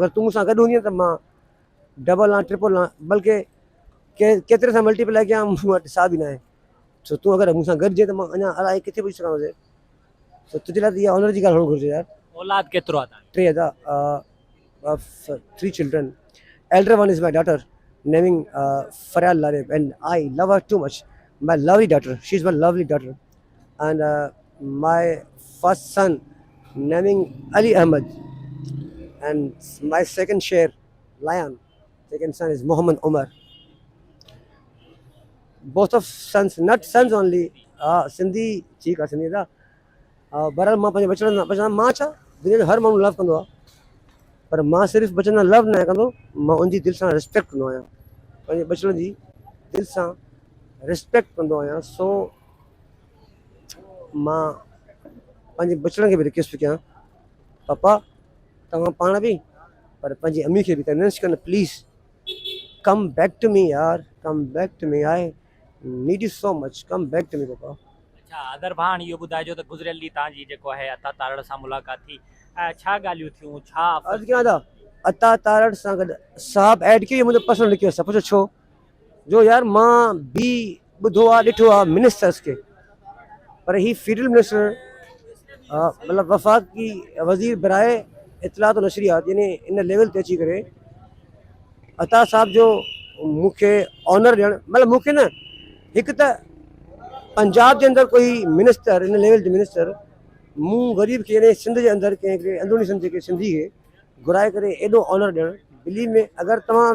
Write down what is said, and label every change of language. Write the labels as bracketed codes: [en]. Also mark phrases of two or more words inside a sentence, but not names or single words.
[sd] अगरि तूं मूंसां गॾु हूंदी त मां डबल आहियां, ट्रिपल आहियां, बल्कि केतिरे सां मल्टीप्लाई कयां, मूं वटि साह बि न आहे। छो तूं अगरि मूंसां गॾिजे त मां अञा अलाए किथे पुॼी सघां थो। सो तुंहिंजे लाइ त इहा ऑनर जी ॻाल्हि हुअणु घुरिजे यार। औलाद केतिरो आहे? [en] 3 3 children. Elder one is my daughter, naming Faryal Larib, and I love her too much. My lovely daughter, she's my lovely daughter. And my first son, naming Ali Ahmed, and my second share, Lion. Second son is Muhammad Umar. Both of sons, not sons only, Sindhi, Chika Sindhi da. [sd] बहरहाल मां पंहिंजे बचड़नि मां छा दुनिया जो हर माण्हू लव कंदो आहे, पर मां सिर्फ़ु बचड़नि लव न कंदो, मां उनजी दिलि सां रिस्पेक्ट कंदो आहियां, पंहिंजे बचड़नि जी दिलि सां रिस्पेक्ट कंदो आहियां। सो मां पंहिंजे बचड़नि खे बि रिक्वेस्ट कयां, पापा तव्हां पाण बि, पर पंहिंजी अम्मी खे बि कन्विंस कनि, [en] Please come back to me yaar, come back to me, I need you so much, come back to me papa. [sd] अच्छा अदर भाण इहो ॿुधाइजो त गुज़िरियल ॾींहुं तव्हांजी जेको आहे अता तारड़ सां मुलाक़ात थी छा ॻाल्हियूं थियूं छा अर्ज़ु कयां था अता तारड़ सां गॾु साहब ऐड कयो मुंहिंजो [en] personal request [sd] आहे पुछो छो जो यार मां बि ॿुधो आहे ॾिठो आहे मिनिस्टर्स खे पर ही [en] field minister [sd] मतिलबु [ur] وفاقی وزیر برائے اطلاعات و نشریات [sd] यानी इन लेवल ते अची करे अता साहब जो मूंखे ऑनर ॾियणु मतिलबु मूंखे न हिकु त पंजाब जे अंदरि कोई मिनिस्टर इन लेवल जो मिनिस्टर मूं ग़रीब खे यानी सिंध जे अंदरि कंहिंखे अंदरूनी सिंध के सिंधी खे घुराए करे एॾो ऑनर ॾियणु [en] believe me [sd] अगरि तव्हां